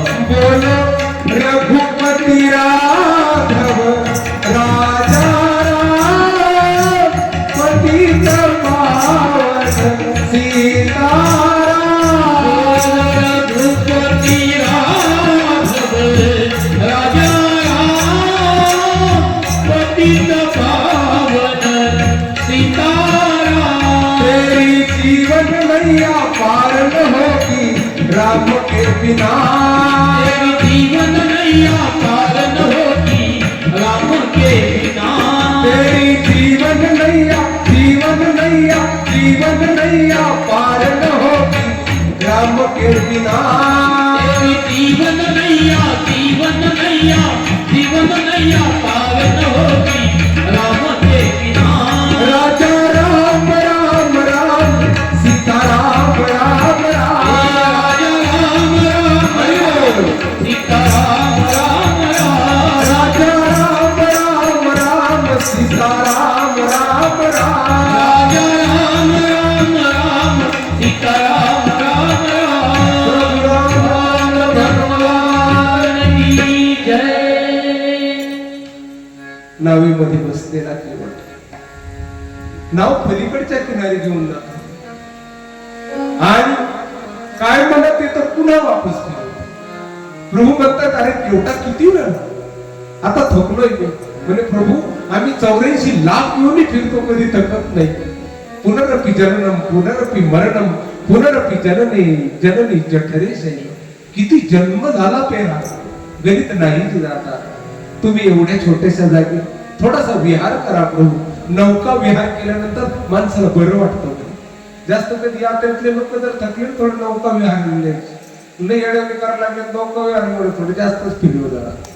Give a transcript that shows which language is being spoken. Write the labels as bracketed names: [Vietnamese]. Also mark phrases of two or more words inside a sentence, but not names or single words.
[Hindi] बोलो रघुपति राघव राजा राम, पतित पावन सीताराम. रघुपति राघव राजा राम, पतित पावन सीताराम. तेरी जीवन मैया पार न होगी राम के बिना, तेरी जीवन नैया पार न होगी राम के बिना. तेरी जीवन नैया पार न होगी राम के बिना. तेरी जीवन नैया पार न होगी राम के बिना. राजा राम राम राम, सीता राम राम राम, राजा राम राम सीता राम राम राम. राजा राम राम राम, सीता राम राम राम. राजा राम राम सीता राम राम राम. भगवान की जय. [Marathi] नावेमध्ये बसलेला केवट नाव पलीकडच्या किनारी घेऊन जातो. आणि काय म्हणत ते तर पुन्हा वापस ठेवतो. प्रभू म्हणतात, अरे केवटा किती वेळ, आता थकलोय मी. म्हणे प्रभू आम्ही 84 लाख येऊन फिरतो, कधी थकत नाही. [Sanskrit] पुनरपि जननम पुनरपि मरणम पुनरपि जननी जननी जठरे शयी. [Marathi] किती जन्म झाला पेरा, गणित नाही जाता. तुम्ही एवढ्या छोट्याशा जागी थोडासा विहार करा प्रभू. नौका विहार केल्यानंतर माणसाला बरं वाटतं. जास्त कधी यात्रेतले लोक जर थकले थोडं नौका विहार लय येड्याने करायला लागले, नौका विहार थोडे जास्तच फिरव जरा.